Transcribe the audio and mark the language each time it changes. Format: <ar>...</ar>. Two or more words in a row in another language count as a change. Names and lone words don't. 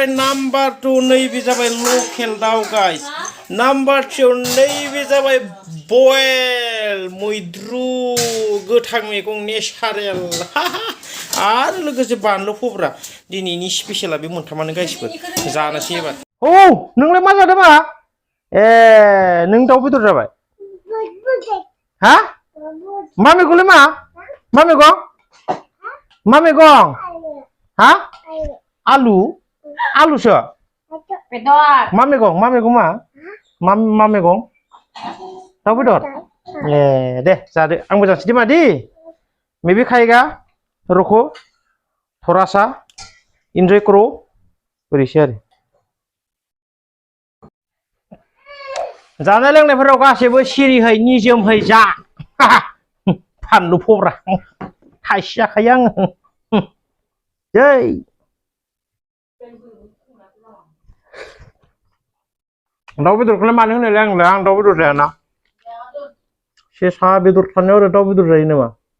<brx>नाम्बार 2 नैबे जाबाय लकेल दाउ गाइस नाम्बार 3 नैबे जाबाय बयल मैद्रु गोथां मैगं नेचारेल आरो लोगोसे बानलु फब्रा दिनैनि स्पेशला बे मोनथामानो गाइसफोर जानोसै एबार औ नोंलाय मा जादों मा ए नों दाउ बेदर जाबाय हा मा मैगंलै मा मैगं हा आलु आलुसो मा मैगं मा मैगं दाउ बेदर ए दे जादो आंबो जानोसै दे मादै</brx> <hi>मैं भी खाएगा रुको थोड़ा सा एंजॉय करो</hi> <brx>बोरैसो आरो जानाय लोंनायफोराव गासैबो सिरिहै निजोमहै जा फानलु फब्रा थाइसे जाखायो आङो जै दाउ बेदरखौलाय मानो होनोलाय आं दाउ बेदर जायाना सेसा बेदर थानायाव आरो दाउ बेदर जायो नामा</brx>